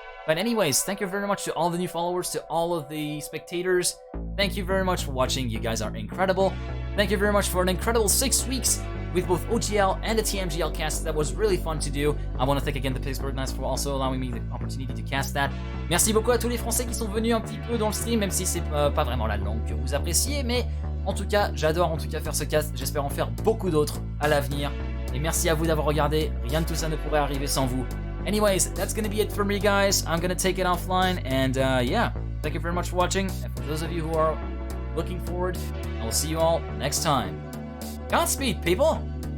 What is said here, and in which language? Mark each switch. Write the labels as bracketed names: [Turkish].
[English] But anyways, thank you very much to all the new followers, to all of the spectators. Thank you very much for watching. You guys are incredible. Thank you very much for an incredible 6 weeks with both OGL and the TMGL cast. That was really fun to do. I want to thank again the Pittsburgh Knights for also allowing me the opportunity to cast that. [French] Merci beaucoup à tous les Français qui sont venus un petit peu dans le stream, même si c'est pas vraiment la langue que vous appréciez, mais en tout cas, j'adore en tout cas faire ce cast. J'espère en faire beaucoup d'autres à l'avenir. Et merci à vous d'avoir regardé. Rien de tout ça ne pourrait arriver sans vous. [English] Anyways, that's gonna be it for me, guys. I'm gonna take it offline, and yeah, thank you very much for watching. And for those of you who are looking forward, I will see you all next time. Godspeed, people!